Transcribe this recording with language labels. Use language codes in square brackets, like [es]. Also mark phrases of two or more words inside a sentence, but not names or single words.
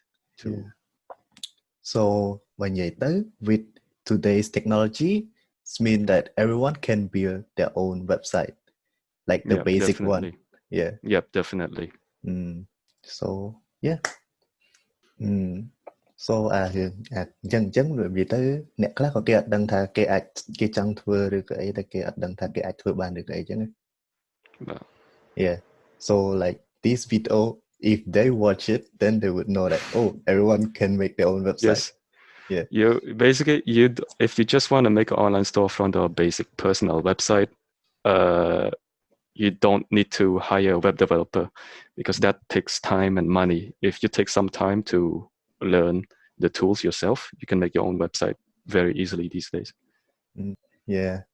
[en] so when you with today's technology it means that everyone can build their own website like the basic definitely. one yep definitely so yeah so [km] អញ្ចឹងវាទៅអ្នកខ្លះក៏គេអត់ដឹងថាគេចង់ធ្វើឬក៏អីតែគេអត់ដឹងថាគេអាចធ្វើបានឬក៏អីចឹង [en] yeah so like this video if they watch it then they would know that oh everyone can make their own website yes you basically if you just want to make an online storefront or a basic personal website you don't need to hire a web developer because that takes time and money if you take some time to learn the tools yourself you can make your own website very easily these days